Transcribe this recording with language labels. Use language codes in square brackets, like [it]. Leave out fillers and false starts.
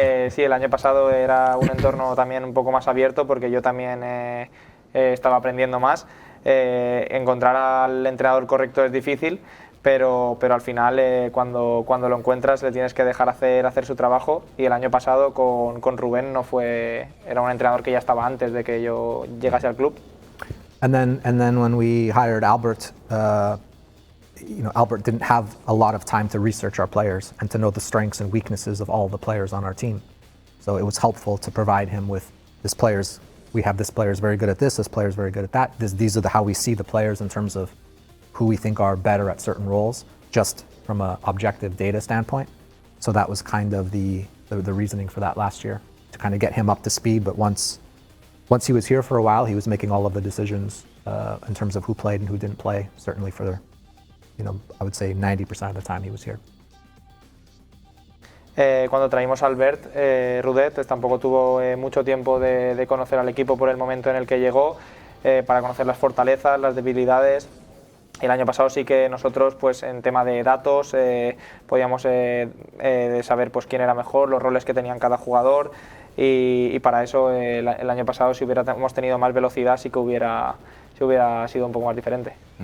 [es] Sí, el año pasado era un entorno también un poco más abierto, porque yo también estaba aprendiendo más. Encontrar al entrenador correcto es difícil, pero al final cuando lo encuentras le tienes que dejar hacer su trabajo, y el año pasado con Rubén era un entrenador que ya estaba antes de que yo llegase al club. [en] And then when we hired Albert, Albert didn't have a lot of time to research our players and to know the strengths and weaknesses of all the players on our team. So it was helpful to provide him with this players. We have this player is very good at this player is very good at that. These are how we see the players in terms of who we think are better at certain roles, just from an objective data standpoint. So that was kind of the reasoning for that last year, to kind of get him up to speed. But once he was here for a while, he was making all of the decisions in terms of who played and who didn't play, certainly for I would say 90% of the time he was here. [es] Cuando traímos a Albert, Rudet tampoco tuvo mucho tiempo de conocer al equipo por el momento en el que llegó, para conocer las fortalezas, las debilidades. El año pasado sí que nosotros, pues en tema de datos, podíamos saber pues quién era mejor, los roles que tenían cada jugador, y para eso el año pasado, si hubiéramos tenido más velocidad, sí que hubiera sido un poco más diferente.